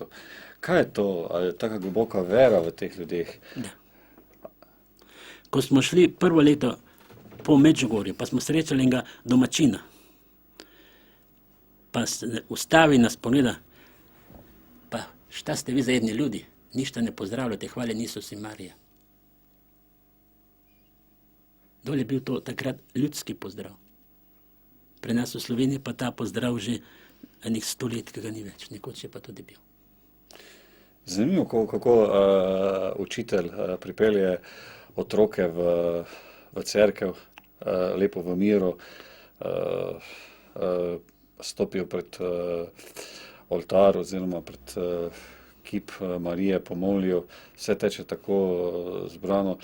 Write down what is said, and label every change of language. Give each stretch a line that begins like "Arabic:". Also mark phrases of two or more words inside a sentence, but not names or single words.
Slovenian: Kaj je to? Ali je taka globoka vera v teh ljudeh? Da. Ko smo šli prvo leto po Medžugorju, pa smo srečali enega domačina, pa se ustavi nas pogleda, pa
Croatian: šta ste vi za jedni ljudi? Ništa ne pozdravljate, hvaljen Isus in Marija.
Slovenian: Dol je bil to takrat ljudski pozdrav. Pri nas v Sloveniji pa ta pozdrav že enih 100 let, ki ga ni več, nekoč je pa tudi bil. Zanimivo, kako učitelj pripelje otroke v cerkev, lepo v miru, stopijo pred oltar oziroma pred kip Marije, pomolijo, vse teče tako zbrano.